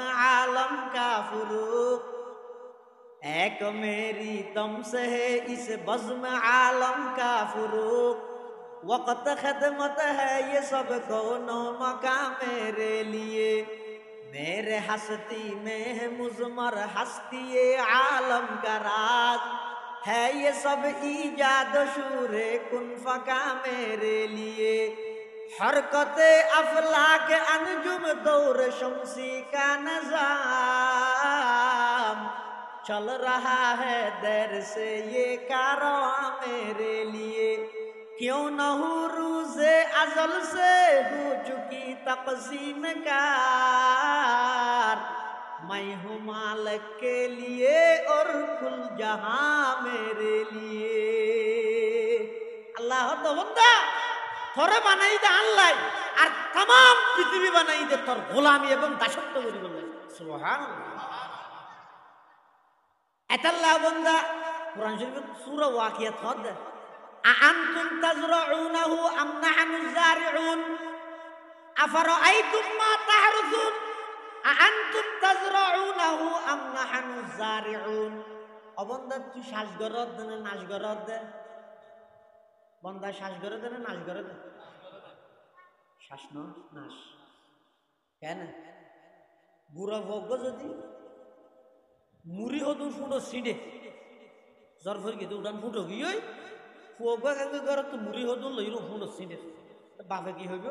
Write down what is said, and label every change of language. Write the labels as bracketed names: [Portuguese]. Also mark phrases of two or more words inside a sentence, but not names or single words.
[Urdu] عالم کا فروغ ایک میرے دم سے ہے اس بزم عالم کا فروغ وقت خدمت ہے یہ سب کون و مکاں میرے لیے میرے ہستی میں ہے مضمر ہستی عالم کا راز ہے یہ سب ایجاد شور کن فکاں میرے لیے حرکت افلاک انجم دور شمسی کا نظام چل رہا ہے دیر سے یہ کارواں میرے لیے کیوں نہ ہو روز ازل سے ہو چکی تقسیم کار میں ہوں مالک کے لیے اور کل جہاں میرے لیے [Chittagonian] আল্লাহ তো বান্দা তোরে বানাই দে আল্লাহ আর তাম পৃথিবী বানাই দে তোর গোলামি এবং দাসত্ব করি বললেন সুবহানাল্লাহ। এতাল্লাহ বন্দা কোরআন শরীফের সূরা ওয়াকিয়াত হদ [Arabic] أأنتم تزرعونه أم نحن الزارعون أفرأيتم ما تحرثون أأنتم تزرعونه أم نحن الزارعون. [Chittagonian] ও বন্দা তুই শ্বাস গরদ দে না নাশ গরদ দে? বন্দা শ্বাস গরদ দে না নাশ গরদ দে? শ্বাস ন নাশ কেন? বুড়া ভোগ যদি মুড়ি হদু ফুটো সিঁড়ে জ্বর ফের গিয়ে উঠান ফুটো গিয়ে ফুয়া ঘর তো মুড়ি হদু লইল ফুটো সিঁড়ে বাপে কি হইব?